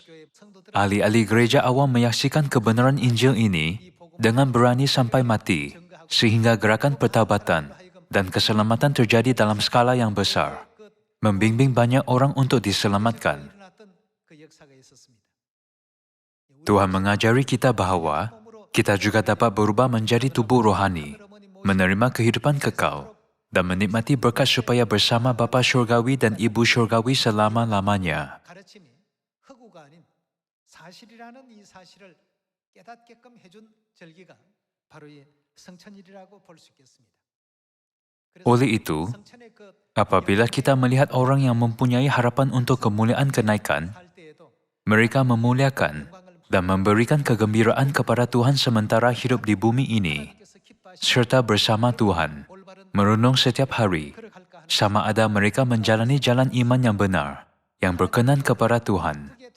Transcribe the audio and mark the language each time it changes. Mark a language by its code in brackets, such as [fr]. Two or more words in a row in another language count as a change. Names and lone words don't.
[ms] Ahli-ahli gereja awam menyaksikan kebenaran Injil ini dengan berani sampai mati, sehingga gerakan pertaubatan dan keselamatan terjadi dalam skala yang besar, membimbing banyak orang untuk diselamatkan. Tuhan mengajari kita bahawa kita juga dapat berubah menjadi tubuh rohani, menerima kehidupan kekal, dan menikmati berkat supaya bersama Bapa Syurgawi dan Ibu Syurgawi selama-lamanya. [ko] 사실이라는 이 사실을 깨닫게끔 해준 절기가 바로 이 성천일이라고 볼 수 있겠습니다. [ms] Oleh itu, apabila kita melihat orang yang mempunyai harapan untuk kemuliaan kenaikan, mereka memuliakan dan memberikan kegembiraan kepada Tuhan sementara hidup di bumi ini, serta bersama Tuhan, merenung setiap hari, sama ada mereka menjalani jalan iman yang benar, yang berkenan kepada Tuhan.